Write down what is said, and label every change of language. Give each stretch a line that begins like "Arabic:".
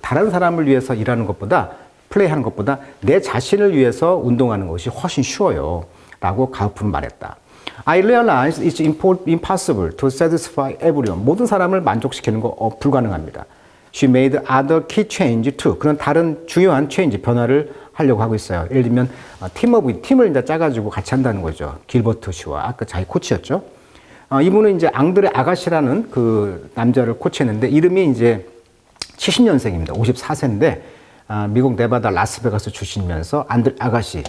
Korean: 다른 사람을 위해서 일하는 것보다, 플레이하는 것보다 내 자신을 위해서 운동하는 것이 훨씬 쉬워요. 라고 가우프는 말했다.
English: I realize it's impossible to satisfy everyone.
Korean: 모든 사람을 만족시키는 거 불가능합니다.
English: She made other key change too.
Korean: 그런 다른 중요한 change, 변화를 하려고 하고 있어요. 예를 들면 팀을 이제 짜가지고 같이 한다는 거죠. 길버트 씨와 아까 자기 코치였죠. 이분은 이제 앙드레 아가시라는 그 남자를 코치했는데, 이름이 이제 70년생입니다. 54세인데 미국 네바다 라스베가스 출신이면서 앙드레 아가시.